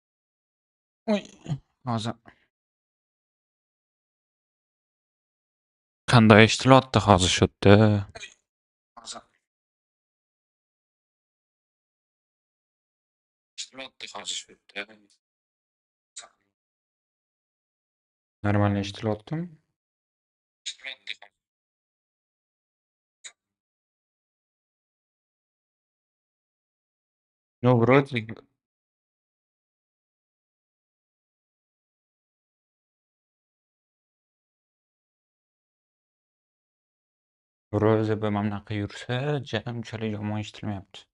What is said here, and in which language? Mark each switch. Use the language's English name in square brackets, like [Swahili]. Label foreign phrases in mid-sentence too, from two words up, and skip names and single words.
[Uzbek] Ой, hozir Qanday eshitilyapti hozir shu yerda? Normal eshitilyaptimi? [Russian] Ну, вроде бы [Uzbek] mana bunaqa yursa, unchalik yomon eshitilmayapti.